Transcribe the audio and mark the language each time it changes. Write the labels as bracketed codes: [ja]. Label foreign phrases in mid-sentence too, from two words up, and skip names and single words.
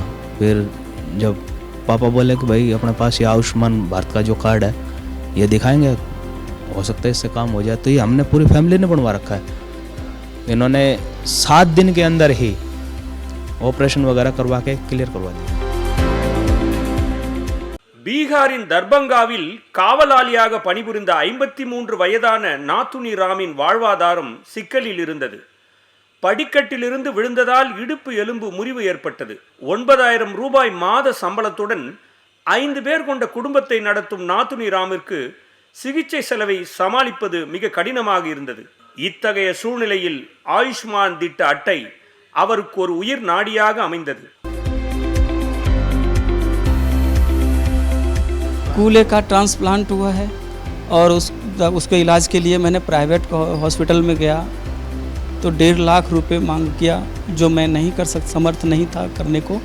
[hi] फिर जब पापा बोले कि भाई अपने पास ये आयुष्मान भारत का जो कार्ड है ये दिखाएंगे, हो सकता है इससे काम हो जाए, तो ये हमने पूरी फैमिली ने बनवा रखा है। इन्होंने 7 दिन के अंदर ही ऑपरेशन वगैरह करवा के क्लियर करवा दिया। [ta] பீகாரின் தர்பங்காவில் காவலாளியாக பணிபுரிந்த 53 வயதான நாத்துனி ராமின் வாழ்வாதாரம் சிக்கலில் இருந்தது. படிக்கட்டிலிருந்து விழுந்ததால் இடுப்பு எலும்பு முறிவு ஏற்பட்டது. 9000 ரூபாய் மாத சம்பளத்துடன் 5 பேர் கொண்ட குடும்பத்தை நடத்தும் நாத்துனி ராமிற்கு சிகிச்சை செலவை சமாளிப்பது மிக கடினமாக இருந்தது. இத்தகைய சூழ்நிலையில் ஆயுஷ்மான் திட்ட அட்டை அவருக்கு ஒரு உயிர் நாடியாக அமைந்தது. [hi] कूल्हे का ट्रांसप्लांट हुआ है और उसके इलाज के लिए मैंने [en] private hospital [hi] में गया तो 1.5 लाख रुपए मांग किया, जो मैं नहीं कर समर्थ नहीं था करने को।